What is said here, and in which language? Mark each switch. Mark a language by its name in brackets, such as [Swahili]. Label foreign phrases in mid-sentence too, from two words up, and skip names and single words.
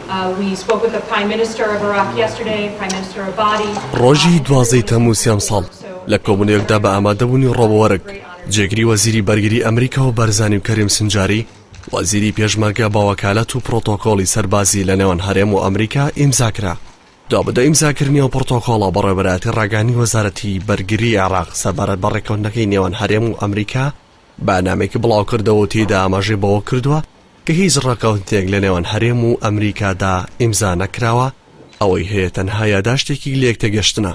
[English] We spoke with the Prime Minister of Iraq yesterday, Prime Minister Abadi. [Central Kurdish] ڕۆژی 12 تەمووسیام ساڵ لە کۆبوونەوەکدا بە ئامادەبوونی ڕۆبۆوەرگ جێگیری وەزیری بەرگری ئەمریکا و بەرزانی و کەریم سنجاری وەزیری پێشمەرگە بە وەکالەت و پڕۆتۆکۆڵی سەربازی لە نێوان هەرێم و ئەمریکا ئیمزاکرا. دوابەدە ئیمزاکردنی ئەو پڕۆتۆکۆڵە بەڕێوەبەرەتی ڕاگەانی وەزارەتی بەرگری عێراق سەبارەت بە ڕێکەوتنەکەی نێوان هەرێم و ئەمریکا بەنامێکی بڵاو کردەوە و تێیدا ئاماژەی بەوە کردووە کە هیچ ڕێکەوتنێک لە نێوان هەرێم و ئەمریکادا ئیمزا نەکراوە ئەوەی هەیە تەنها یاداشتێکی لە یەکتەگەشتنە.